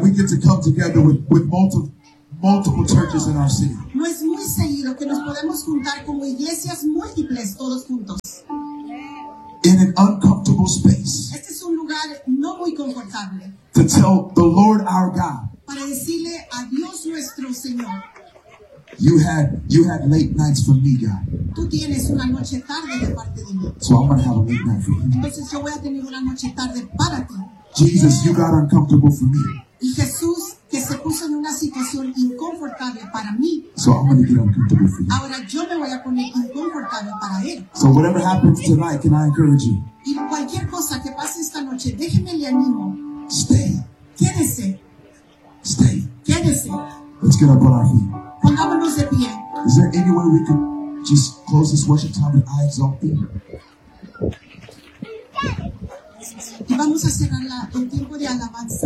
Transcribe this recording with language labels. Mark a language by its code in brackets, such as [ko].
[en] we get to come together with multiple churches in our city. [es] No es muy seguido que nos podemos juntar como iglesias múltiples todos juntos. [en] In an uncomfortable space. [es] Este es un lugar no muy confortable. [en] To tell the Lord our God. [es] Para decirle a Dios nuestro Señor. [en] You had late nights for me, God. [es] Tú tienes una noche tarde de parte de mí. [en] So I'm going to have a late night for you. [es] Entonces yo voy a tener una noche tarde para ti. [en] Jesus, you got uncomfortable for me. [es] Y Jesús que se puso en una situación inconfortable para mí. [en] So I'm going to get uncomfortable for you. [es] Ahora yo me voy a poner inconfortable para él. [en] So whatever happens tonight, can I encourage you? [es] Y cualquier cosa que pase esta noche, déjeme le animo. [en] Stay. [es] Quédese. [en] Stay. [es] Quédese. [en] Let's get up on our feet. [es] Pongámonos de pie. [en] Is there any way we could just close this worship time with eyes open? [es] Y vamos a cerrar el tiempo de alabanza.